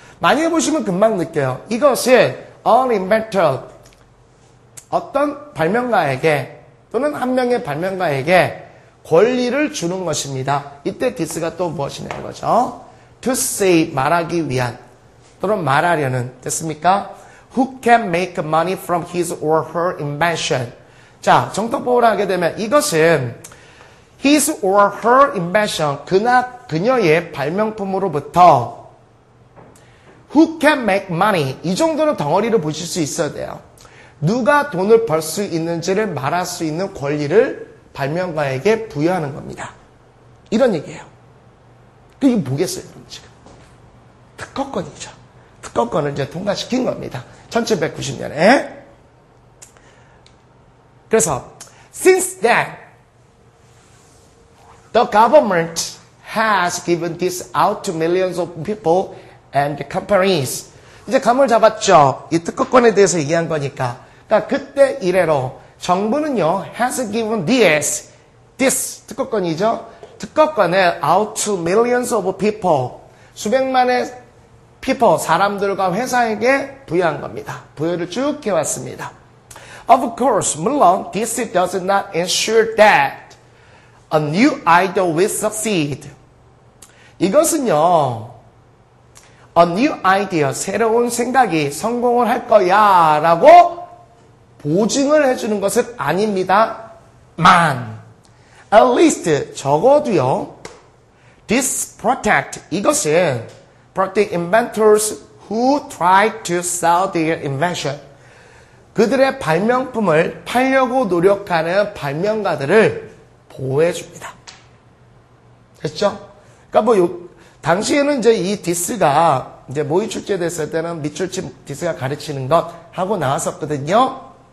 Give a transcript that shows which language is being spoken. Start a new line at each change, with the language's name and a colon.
Korean: 많이 해보시면 금방 느껴요. 이것은
English: an inventor,
Korean: 어떤 발명가에게 또는 한 명의 발명가에게 권리를 주는 것입니다. 이때 this가 또 무엇이냐는 거죠.
English: to say,
Korean: 말하기 위한 또는 말하려는, 됐습니까?
English: Who can make money from his or her invention.
Korean: 자, 정통법으로 하게 되면 이것은
English: his or her invention,
Korean: 그녀의 발명품으로부터
English: who can make money,
Korean: 이 정도는 덩어리를 보실 수 있어야 돼요. 누가 돈을 벌 수 있는지를 말할 수 있는 권리를 발명가에게 부여하는 겁니다. 이런 얘기예요. 이게 뭐겠어요, 여러분 지금? 특허권이죠. 특허권을 이제 통과시킨 겁니다. 1790년에. 그래서
English: since then, the government has given this out to millions of people and companies.
Korean: 이제 감을 잡았죠. 이 특허권에 대해서 얘기한 거니까. 그러니까 그때 이래로 정부는요,
English: has given this
Korean: 특허권이죠. 특허권을
English: out to millions of people,
Korean: 수백만의
English: people,
Korean: 사람들과 회사에게 부여한 겁니다. 부여를 쭉 해왔습니다.
English: Of course,
Korean: 물론
English: this does not ensure that a new idea will succeed.
Korean: 이것은요,
English: a new idea,
Korean: 새로운 생각이 성공을 할 거야 라고 보증을 해주는 것은 아닙니다.
English: at least,
Korean: 적어도요,
English: this protect,
Korean: 이것은
English: protect inventors who try to sell their invention.
Korean: 그들의 발명품을 팔려고 노력하는 발명가들을 보호해줍니다. 됐죠? 그러니까 당시에는 이제 이 디스가 이제 모의 출제됐을 때는 밑줄치 디스가 가르치는 것 하고 나왔었거든요.